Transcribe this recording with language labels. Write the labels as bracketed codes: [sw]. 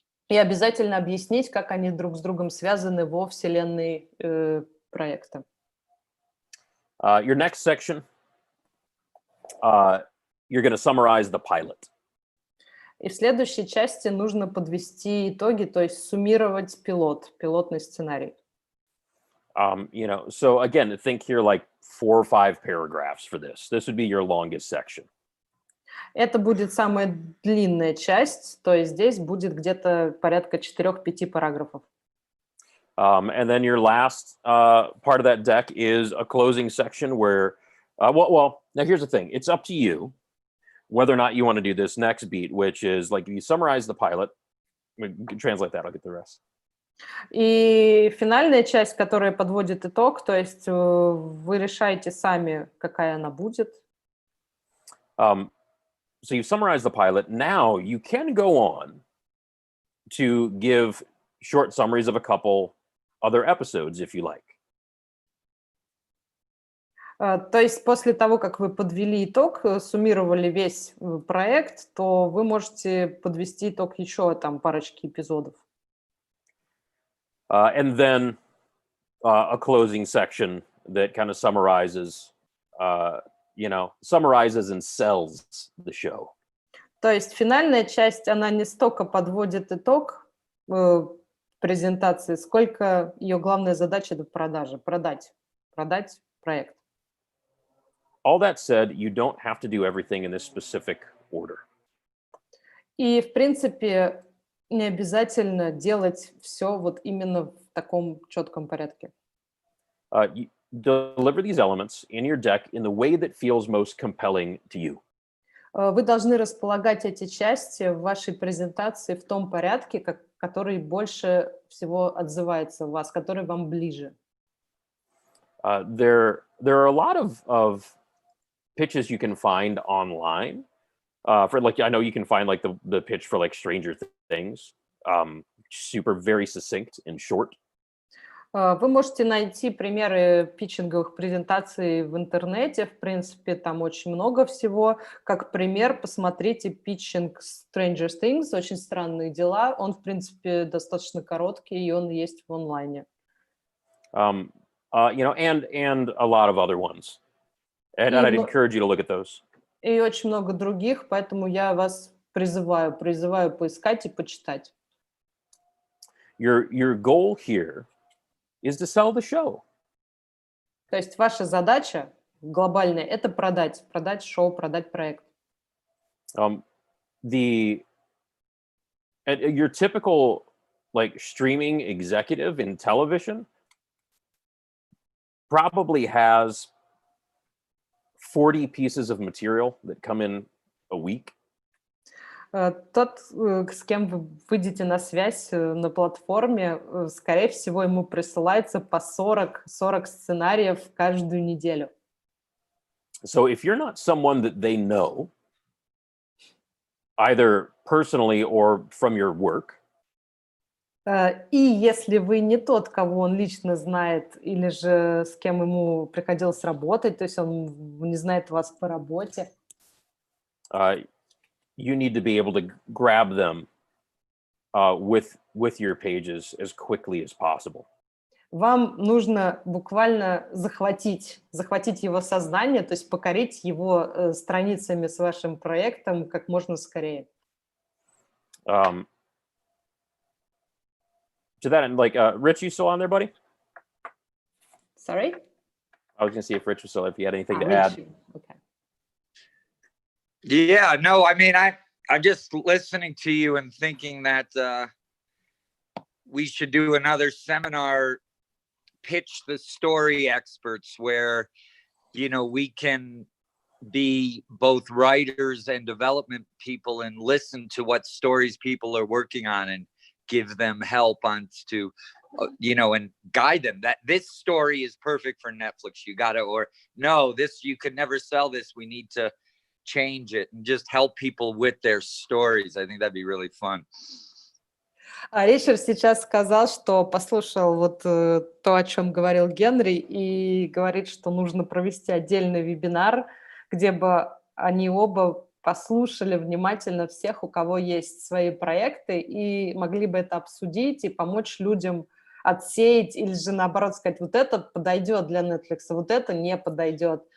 [ru] И обязательно объяснить, как они друг с другом связаны во вселенной проекта. [en] Your next section, you're going to summarize the pilot. [ru] И в следующей части нужно подвести итоги, то есть суммировать пилотный сценарий. [en] So again, think here like 4 or 5 paragraphs for this. This would be your longest section. [ru] Это будет самая длинная часть, то есть здесь будет где-то порядка 4-5 параграфов. [en] And then your last part of that deck is a closing section where, now here's the thing. It's up to you whether or not you want to do this next beat, which is like you summarize the pilot. Translate that, I'll get the rest. [ru] И финальная часть, которая подводит итог, то есть вы решаете сами, какая она будет. [en] So you've summarized the pilot. Now you can go on to give short summaries of a couple other episodes, if you like. [ru] То есть после того, как вы подвели итог, суммировали весь проект, то вы можете подвести итог еще там парочки эпизодов. [en] And then a closing section that kind of summarizes, summarizes and sells the show. [ru] То есть финальная часть, она не столько подводит итог презентации, сколько ее главная задача – это продать проект. [en] All that said, you don't have to do everything in this specific order. [ru] И, в принципе, не обязательно делать все вот именно в таком четком порядке. [en] You deliver these elements in your deck in the way that feels most compelling to you. [ru] Вы должны располагать эти части в вашей презентации в том порядке, который больше всего отзывается у вас, который вам ближе? [en] There are a lot of pitches you can find online. For like, I know you can find like the pitch for like Stranger Things, super very succinct and short. [ru] Вы можете найти примеры питчинговых презентаций в интернете. В принципе, там очень много всего. Как пример, посмотрите питчинг Stranger Things, очень странные дела. Он, в принципе, достаточно короткий, и он есть в онлайне. [en] You know, and a lot of other ones. And I'd encourage you to look at those. [ru] И очень много других, поэтому я вас призываю поискать и почитать. [en] Your goal here is to sell the show. [ru] То есть ваша задача глобальная – это продать шоу, продать проект. [en] Your typical like streaming executive in television probably has 40 pieces of material that come in a week. [ru] Тот, с кем вы выйдете на связь на платформе, скорее всего, ему присылается по 40 сценариев каждую неделю. [en] So if you're not someone that they know, either personally or from your work, [ru] И если вы не тот, кого он лично знает, или же с кем ему приходилось работать, то есть он не знает вас по работе, [en] you need to be able to grab them with your pages as quickly as possible. [ru] вам нужно буквально захватить его сознание, то есть покорить его страницами с вашим проектом как можно скорее. [en] To that end, like, Rich, you still on there, buddy? Sorry? I was going to see if Rich was still, if he had anything to Rich, add. okay. Yeah, no, I mean, I'm just listening to you and thinking that we should do another seminar, pitch the story experts, where, you know, we can be both writers and development people and listen to what stories people are working on and give them help on to, you know, and guide them that this story is perfect for Netflix. You got to, or no, this, you could never sell this. We need to change it, and just help people with their stories. I think that'd be really fun. [ru] Ричард сейчас сказал, что послушал вот то, о чем говорил Генри, и говорит, что нужно провести отдельный вебинар, где бы они оба послушали внимательно всех, у кого есть свои проекты, и могли бы это обсудить и помочь людям отсеять, или же наоборот сказать, вот это подойдет для Netflix, вот это не подойдет.